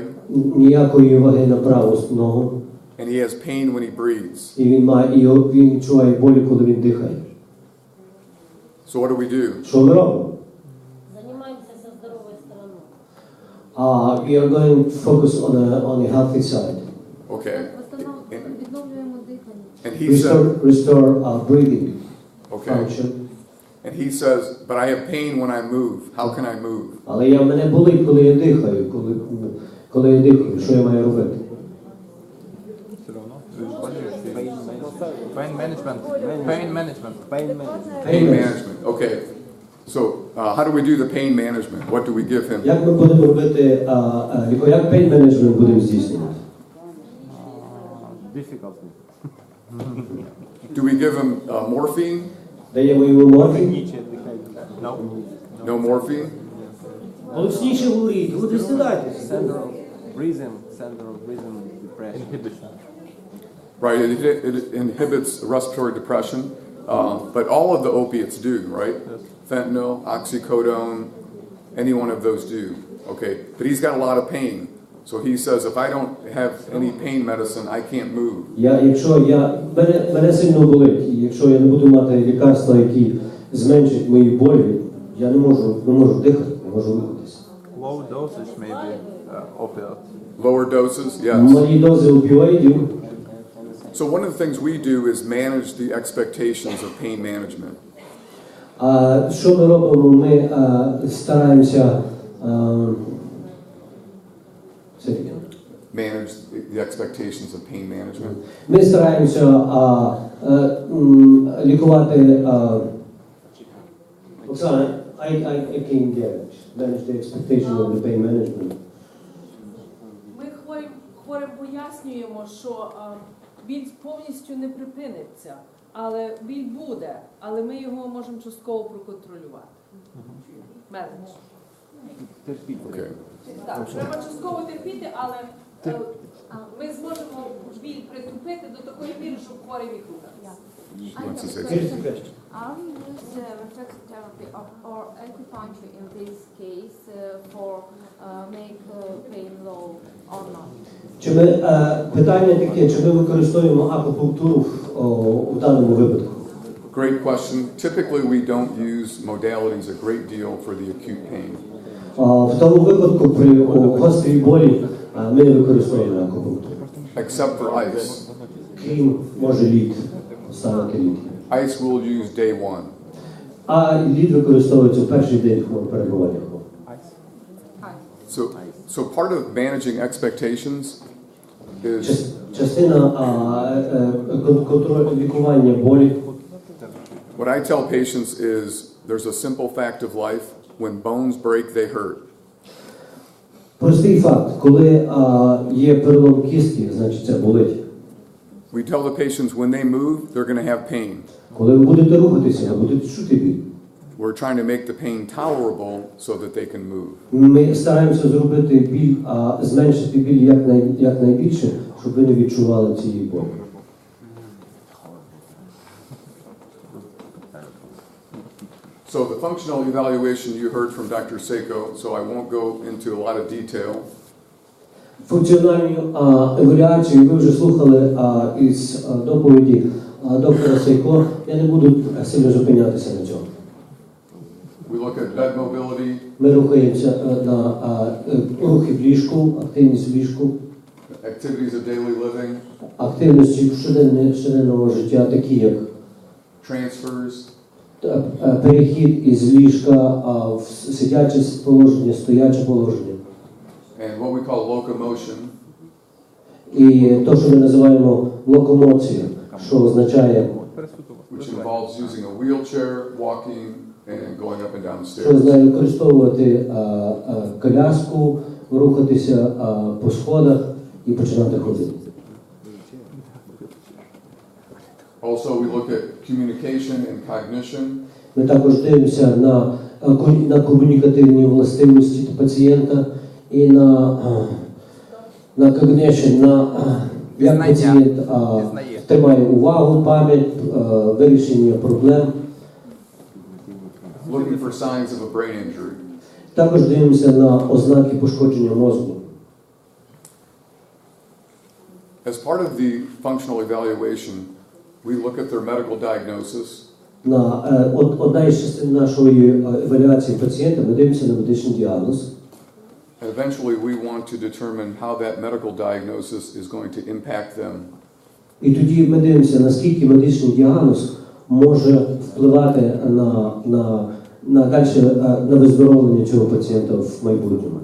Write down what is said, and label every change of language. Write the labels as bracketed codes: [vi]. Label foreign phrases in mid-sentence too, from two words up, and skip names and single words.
[uk] Ніякої ваги на праву ногу. [en] And he has pain when he breathes. [uk] І він відчуває болі, коли він дихає. [en] So what do we do? [uk] Що ми робимо? Займаємося зі здоровою стороною. [en] We are going to focus on a healthy side. Okay. [uk] Відновлюємо дихання. [en] And he said, Restore breathing okay. function. And he says, but I have pain when I move. How can I move? [uk] Але мене болить, коли я дихаю. Коли я дихаю, що я маю робити? Все одно. [en] Pain management. Pain management. Pain management. Okay. So how do we do the pain management? What do we give him? [uk] Як ми будемо робити, як [en] pain management [uk] будемо здійснювати? [en] Difficult. Do we give him morphine? [uk] Даємо йому морфін? [en] No. No morphine? [uk] Голосніше говоріть, ви присідайтеся. [en] Center of rhythm, depression. Inhibition. Right, it inhibits respiratory depression, but all of the opiates do, right? Fentanyl, oxycodone, any one of those do, okay? But he's got a lot of pain, so he says, if I don't have any pain medicine, I can't move. [uk] Мене сильно болить, і якщо я не буду мати лікарства, які зменшать мої болі, я не можу дихати, не можу рухатися. [en] Low dosage maybe. Опіат. Lower doses, yes. [uk] Малі дози опіоїдів. [en] So one of the things we do is manage the expectations of pain management. [uk] А що ми робимо? Ми стараємося [en] Manage the expectations of pain management. [uk] Ми стараємося лікувати. Оксана, [en] I can't get it. Manage the expectation of the pain management. [uk] Ми хворим пояснюємо, що біль повністю не припиниться, але біль буде, але ми його можемо частково проконтролювати. Менедж. [en] Okay. [uk] Так, треба частково терпіти, але ми зможемо біль притупити до такої міри, щоб хворий міг рухатися. [en] I have a question. Are we use reflexive therapy or acupuncture in this case for make pain low or not? [uk] Чи ми питання таке, чи ми використовуємо акупунктуру в даному випадку? [en] Great question. Typically, we don't use modalities a great deal for the acute pain. [uk] В тому випадку при гострій болі ми не використовуємо акупунктуру. [en] Except for ice. [uk] Крім, може, лід, ставити лід. [en] Ice we'll use day one. [uk] А лід використовується в перший день перебування. [en] So part of managing expectations is [uk] Частина контролю лікування болі. [en] what I tell patients is there's a simple fact of life. When bones break, they hurt. [uk] Простий факт, коли є перелом кістки, значить це болить. [en] We tell the patients when they move, they're going to have pain. [uk] Коли ви будете рухатися, ви будете чути біль. [en] We're trying to make the pain tolerable so that they can move. [uk] Ми стараємося зробити біль, зменшити біль якнайбільше, щоб ви не відчували цієї болі. [en] So the functional evaluation you heard from Dr. Seiko, so I won't go into a lot of detail. [uk] Функціональну еволюцію ви вже слухали із доповіді доктора Сейко. Я не буду сильно зупинятися на цьому. [en] We look at bed mobility, [uk] Ми рухаємося на рухи в ліжку, активність в ліжку, [en] activities of daily living, [uk] активності щоденного життя, такі як [en] transfers, [uk] перехід із ліжка в сидяче положення, стояче положення. [en] and what we call locomotion, [uk] І те, що ми називаємо локомоція, що означає, [en] which involves using a wheelchair, walking, and going up and down the [uk] що [en] stairs. [uk] знає використовувати коляску, рухатися по сходах і починати ходити. [en] Also, we look at communication and cognition, [uk] Ми також дивимося на комунікативні властивості пацієнта і на cognition, як пацієнт тримає увагу, пам'ять, вирішення проблем. [en] looking for signs of a brain injury. [uk] Також дивимося на ознаки пошкодження мозку. [en] As part of the functional evaluation, we look at their medical diagnosis, [uk] Одна із частин нашої евалюації пацієнта, ми дивимося на медичний діагноз. [en] and eventually we want to determine how that medical diagnosis is going to impact them. [uk] І тоді ми дивимося, наскільки медичний діагноз може впливати на виздоровлення цього пацієнта в майбутньому.